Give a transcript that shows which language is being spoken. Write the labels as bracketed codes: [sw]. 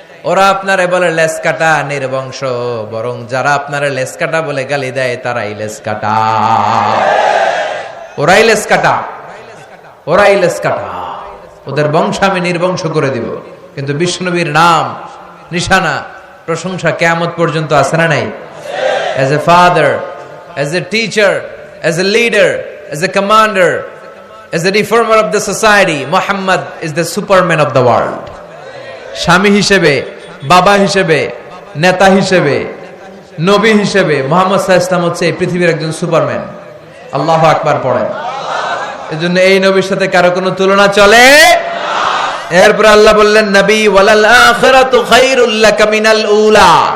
[bn] ওরা আপনারে বলে লেস কাটা, নির্বংশ, বরং যারা আপনারে লেস কাটা বলে গালি দেয় তারাই লেস কাটা, ওরাই লেস কাটা, ওরাই লেস কাটা, ওদের বংশ আমি নির্বংশ করে দিব। কিন্তু বিশ্বনবীর নাম, নিশানা, প্রশংসা কিয়ামত পর্যন্ত আছে না নাই? [en] As a father, as a teacher, as a leader, as a commander, as a reformer of the society, Muhammad is the superman of the world. [bn] স্বামী হিসেবে, বাবা হিসেবে, নেতা হিসেবে, নবী হিসেবে মুহাম্মদ সাল্লাল্লাহু আলাইহি ওয়াসাল্লাম হচ্ছে এই পৃথিবীর একজন সুপারম্যান। আল্লাহু আকবার পড়েন। এজন্য এই নবীর সাথে কারো কোনো তুলনা চলে না। এরপর আল্লাহ বললেন, নবী [ar] ওয়ালাল আখিরাতু খায়রুল লাকা মিনাল উলা।